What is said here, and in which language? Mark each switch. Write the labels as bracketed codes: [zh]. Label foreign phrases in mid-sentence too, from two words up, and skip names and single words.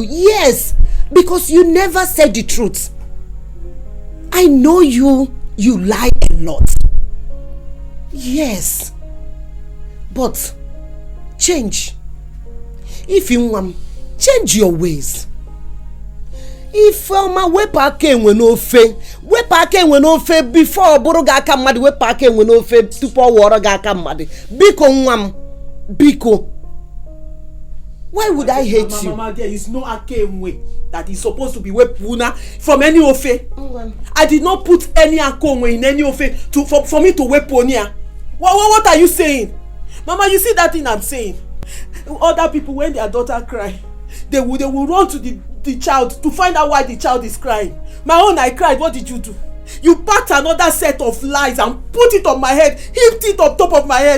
[en] Yes, because you never said the truth. I know you lie a lot. Yes. But change. If you want, change your ways. [ig] Ifeoma wepa aka enwe n'ofe. Wepa aka enwe n'ofe before oburu ga aka mmadu. Wepa aka enwe n'ofe tupu oworo ga aka mmadu. Biko nwam. Biko. [en] Why would I hate you? Mama, there is no [ig] aka enwe [en] that is supposed to be wepuna from any ofe. I did not put any [ig] aka enwe [en] in any ofe for me to weponia. What are you saying? Mama, you see that thing I'm saying? Other people, when their daughter cry, they will run to the child to find out why the child is crying. My own, I cried. What did you do? You packed another set of lies and put it on my head, heaped it on top of my head.